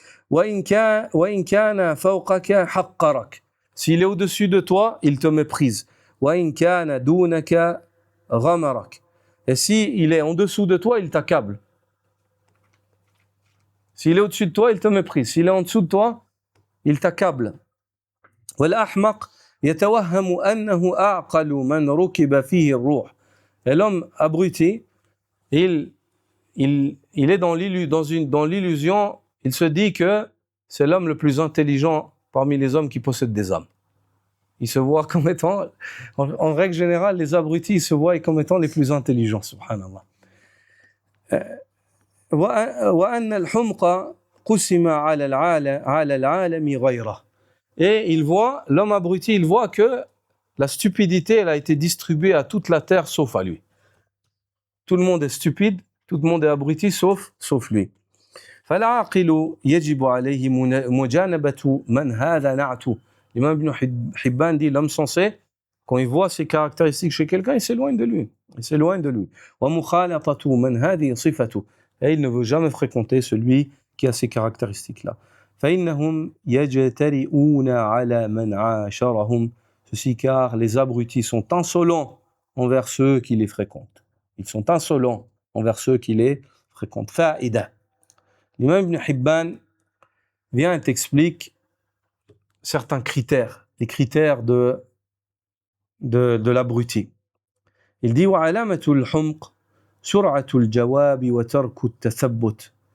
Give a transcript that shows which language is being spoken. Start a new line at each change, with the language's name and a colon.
Arabic: وإن كان فوقك حقرك.
French: S'il est au-dessus de toi, il te méprise.
Arabic: وإن كان دونك غمرك.
French: Et si il est en dessous de toi, il t'accable. S'il est au-dessus de toi, il te méprise. S'il est en dessous de toi, il t'accable.
Arabic: والأحمق يتوهم أنه أعقل من ركب فيه الروح.
French: Et l'homme abruti, il est dans l'illusion, il se dit que c'est l'homme le plus intelligent parmi les hommes qui possèdent des âmes. Il se voit comme étant, en règle générale, les abrutis, ils se voient comme étant les plus intelligents, subhanallah.
Arabic: وأن الحمق قسم على العالم غيره.
French: Et l'homme abruti, il voit que la stupidité, elle a été distribuée à toute la terre sauf à lui. Tout le monde est stupide, tout le monde est abruti sauf lui.
Arabic: فالعاقل يجب عليه مجانبة من هذا نعته.
French: L'imam Ibn Hibban dit l'homme sensé, quand il voit ces caractéristiques chez quelqu'un, il s'éloigne de lui.
Arabic: ومخالطة من هذه صفته.
French: Et il ne veut jamais fréquenter celui qui a ces caractéristiques-là.
Arabic: فإنهم يجترئون على من عاشرهم.
French: Ceci car les abrutis sont insolents envers ceux qui les fréquentent. Ils sont insolents envers ceux qui les fréquentent.
Arabic: فائدة.
French: L'imam Ibn Hibban vient et t'explique certains critères, les critères de l'abruti. Il dit
Arabic: وعلامة الحمق سرعة الجواب وترك التثبت.